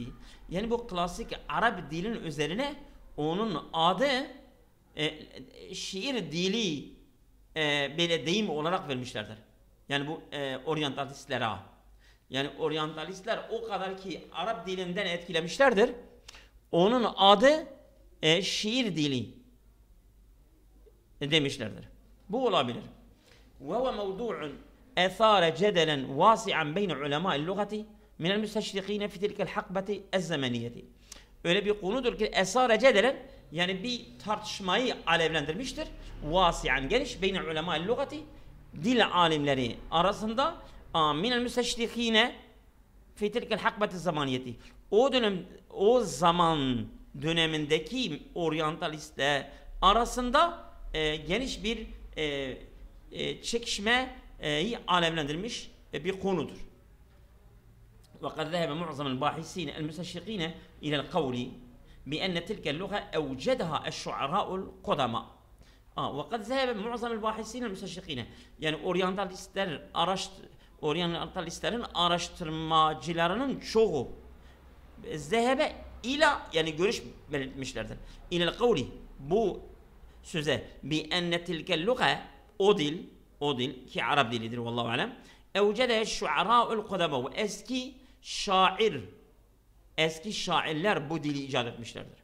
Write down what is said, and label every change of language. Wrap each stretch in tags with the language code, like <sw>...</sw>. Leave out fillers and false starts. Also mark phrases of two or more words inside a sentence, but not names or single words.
<tr>Yani bu klasik Arap dilin üzerine onun adı şiir dili böyle deyim olarak vermişlerdir. Yani bu oryantalistler. Yani oryantalistler o kadar ki Arap dilinden etkilemişlerdir. Onun adı şiir dili demişlerdir. Bu olabilir.</tr> <ar>وهو موضوع أثار جدلا واسعا بين علماء اللغة من المستشرقين في تلك الحقبة الزمنية.</ar> <tr>Öyle bir konudur ki</tr> <ar>أثار جدلا,</ar> <tr>yani bir tartışmayı alevlendirmiştir.</tr> <ar>Vasian, geniş, بين علماء اللغة,</ar> <tr>dil alimleri arasında,</tr> <ar>من المستشرقين في تلك الحقبة الزمنية.</ar> <tr>O dönem, o zaman dönemindeki oryantalistler arasında geniş bir çekişmeyi alevlendirmiş bir konudur.</tr> <ar>وقد ذهب معظم الباحثين المستشرقين إلى القول بأن تلك اللغة أوجدها الشعراء القدماء. وقد ذهب معظم الباحثين المستشرقين,</ar> <tr>yani oryantalistlerin araştırmacılarının çoğu</tr> <ar>ذهب إلى,</ar> <tr>yani görüş belirtmişlerdir.</tr> <ar>إلى القول,</ar> <tr>bu söze,</tr> <ar>بأن تلك اللغة,</ar> <tr>o dil ki Arap dilidir</tr> <ar>والله أعلم, أوجدها الشعراء القدماء,</ar> <tr>eski şairler bu dili icat etmişlerdir.</tr>